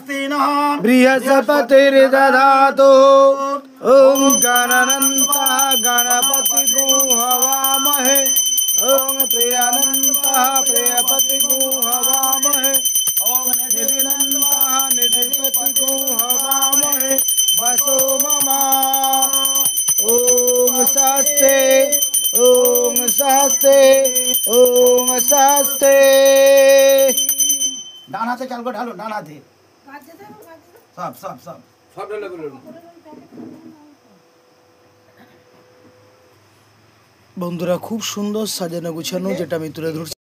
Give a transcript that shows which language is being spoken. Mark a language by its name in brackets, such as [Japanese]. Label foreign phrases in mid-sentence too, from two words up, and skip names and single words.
[Sanskrit] बृहस्पतिर्दधातु ओम गणनन्तः गणपतिगुं हवामहे ओम प्रियनन्तः प्रियपतिगुं हवामहे ओम निधिनन्तः निधिपतिगुं हवामहे वसो मम। ओम स्वस्ति ओम स्वस्ति ओम स्वस्ति। [Bangla] ডান হাতে চাল করে ঢালো, ডান হাতে সব সব সব সব ঢালো। বন্ধুরা খুব সুন্দর সাজানো গুছানো, যেটা আমি তুলে ধরছি।